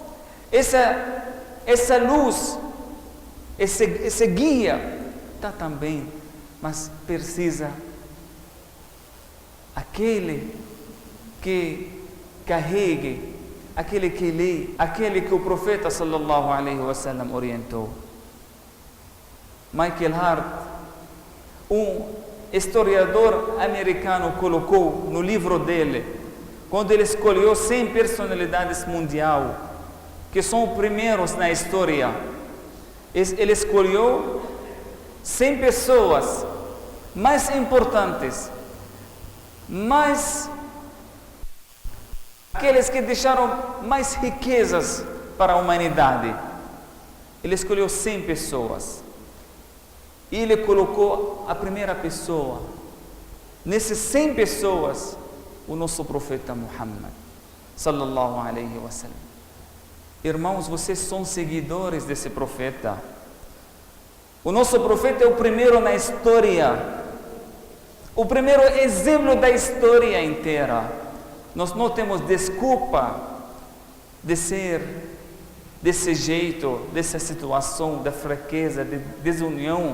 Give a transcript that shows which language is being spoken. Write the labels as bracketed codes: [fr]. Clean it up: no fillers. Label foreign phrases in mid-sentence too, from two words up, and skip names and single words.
[pt] Essa luz, esse guia está também, mas precisa aquele que carregue, aquele que lê, aquele que o profeta [ar] صلى الله عليه وسلم [pt] orientou. Michael Hart, um historiador americano, colocou no livro dele, quando ele escolheu 100 personalidades mundiais, que são os primeiros na história, ele escolheu 100 pessoas mais importantes, aqueles que deixaram mais riquezas para a humanidade. Ele escolheu 100 pessoas. E ele colocou a primeira pessoa. Nessas 100 pessoas, o nosso profeta Muhammad, [ar] صلى الله عليه وسلم. [pt] Irmãos, vocês são seguidores desse profeta. O nosso profeta é o primeiro na história, o primeiro exemplo da história inteira. Nós não temos desculpa de ser desse jeito, dessa situação, da fraqueza, de desunião.